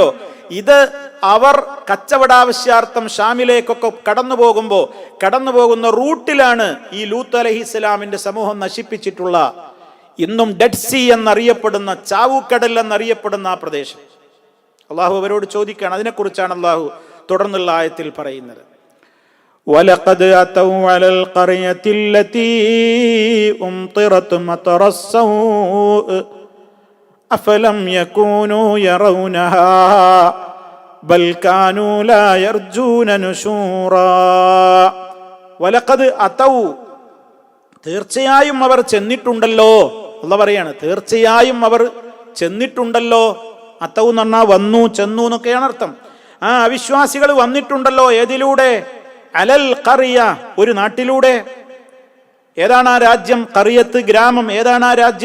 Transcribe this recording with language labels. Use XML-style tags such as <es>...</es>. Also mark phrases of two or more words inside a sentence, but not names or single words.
<ml>ഇത് അവർ കച്ചവടാവശ്യാർത്ഥം ഷാമിലേക്കൊക്കെ കടന്നു പോകുന്ന റൂട്ടിലാണ് ഈ ലൂത്ത് അലൈഹിസ്സലാമിന്റെ സമൂഹം നശിപ്പിച്ചിട്ടുള്ള, ഇന്നും ഡെഡ് സീ എന്നറിയപ്പെടുന്ന, ചാവുക്കടൽ എന്നറിയപ്പെടുന്ന ആ പ്രദേശം. അള്ളാഹു അവരോട് ചോദിക്കുകയാണ്. അതിനെക്കുറിച്ചാണ് അള്ളാഹു തുടർന്നുള്ള ആയത്തിൽ പറയുന്നത്.</ml> <ar>وَلَقَدْ أَتَوْا عَلَى الْقَرْيَةِ الَّتِي أُمْطِرَتْ مَطَرَ السَّوْءِ أَفَلَمْ يَكُونُوا يَرَوْنَهَا بَلْ كَانُوا لَا يَرْجُونَ نُشُورًا وَلَقَدْ أَتَوْا,</ar> <ml>തീർച്ചയായും അവർ ചെന്നിട്ടുണ്ടല്ലോ. അല്ലാഹു പറയാണ്, തീർച്ചയായും അവർ ചെന്നിട്ടുണ്ടല്ലോ. അത്തൗ എന്ന് പറഞ്ഞാൽ വന്നു, ചെന്നു എന്നൊക്കെയാണ് അർത്ഥം. ആ അവിശ്വാസികൾ വന്നിട്ടുണ്ടല്ലോ. ഏതിലൂടെ?</ml> <ar>على القرية,</ar> <ml>ഒരു നാട്ടിലൂടെ. ഏതാണ് ആ രാജ്യം? ഖറിയത്ത്, ഗ്രാമം. ഏതാണ് ആ രാജ്യം?</ml>